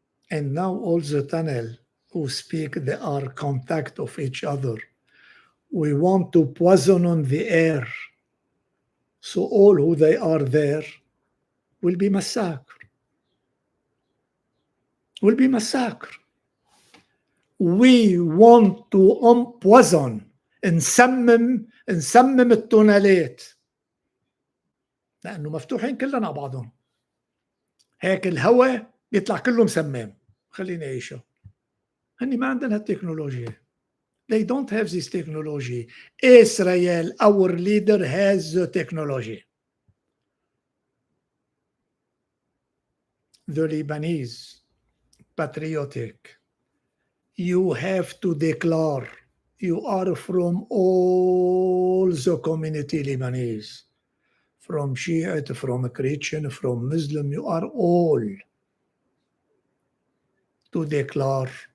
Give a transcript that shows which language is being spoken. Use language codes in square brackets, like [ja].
[en] And now all the tunnel who speak, they are contact of each other. We want to poison on the air. So all who they are there will be massacred. Will be massacred. We want to poison [ar] نسمم التونالات لأنه مفتوحين كلنا على بعضهم. هيك الهواء بيطلع كله مسمم. خلينا نعيشه. هني ما عندنا هالتكنولوجيا. [en] They don't have this technology. Israel, our leader, has the technology. The Lebanese, patriotic, you have to declare you are from all the community Lebanese, from Shiite, from Christian, from Muslim, you are all to declare.